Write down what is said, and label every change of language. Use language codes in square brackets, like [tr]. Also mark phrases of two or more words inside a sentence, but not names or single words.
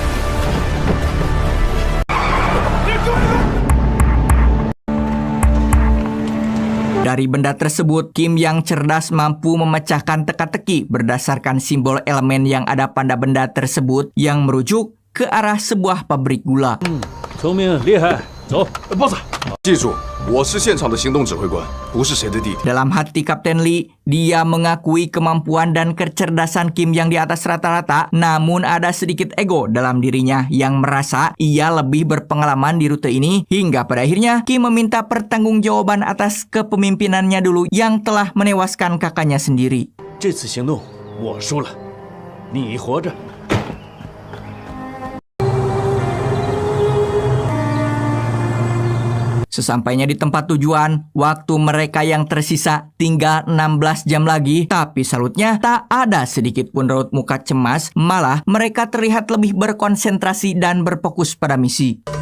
[id] Dari benda tersebut, Kim yang cerdas mampu memecahkan teka-teki berdasarkan simbol elemen yang ada pada benda tersebut yang merujuk ke arah sebuah pabrik gula. [zh] 聪明厉害，走。 boss，记住，我是现场的行动指挥官，不是谁的弟弟。 [id] Dalam hati Kapten Lee, dia mengakui kemampuan dan kecerdasan Kim yang di atas rata-rata, namun ada sedikit ego dalam dirinya yang merasa ia lebih berpengalaman di rute ini, hingga pada akhirnya Kim meminta pertanggungjawaban atas kepemimpinannya dulu yang telah menewaskan kakaknya sendiri. [zh] 这次行动我输了，你活着。 [id] Sesampainya di tempat tujuan, waktu mereka yang tersisa tinggal 16 jam lagi, tapi salutnya tak ada sedikit pun raut muka cemas, malah mereka terlihat lebih berkonsentrasi dan berfokus pada misi.